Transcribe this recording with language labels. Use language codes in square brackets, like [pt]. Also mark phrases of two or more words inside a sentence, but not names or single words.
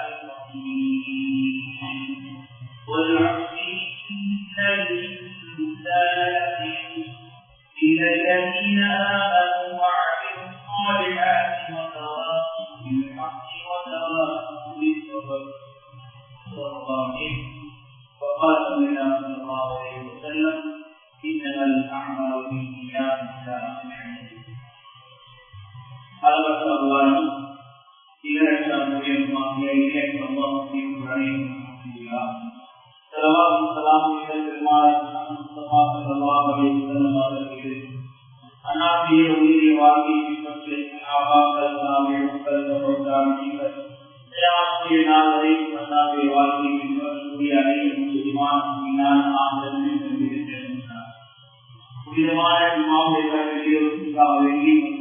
[ar] الرحيم والعصر إن الإنسان لفي إلا الذين آمنوا وعملوا الصالحات وتواصوا بالحق وتواصوا بالصبر صدق الله وقال صلى الله عليه وسلم إنما الأعمال بالنيات [ta] அளவற்ற அல்லாஹ் நிகரற்ற அன்புடையவனாகிய இறைவன் அல்லாஹ்வின் அருளால் ஸலவாத்தும் ஸலாமும் பெருமானார் முஹம்மது [ar] صلى الله عليه وسلم [ta] அவர்களுக்கு அன்னாருடைய உயிரை வாழ்க்கையை பின்பற்றிய சஹாபாக்கள் தாபிஈன்கள் தபூத்தாபிகள் கியாமத்துடைய நாள் வரை அன்னாருடைய வாழ்க்கையை பின்பற்றக்கூடிய அனைத்து முஸ்லிமான முஃமினான் ஆண்களும் பெண்களும் புனிதமான இமாமுடைய கடமைகளுக்காக வேண்டி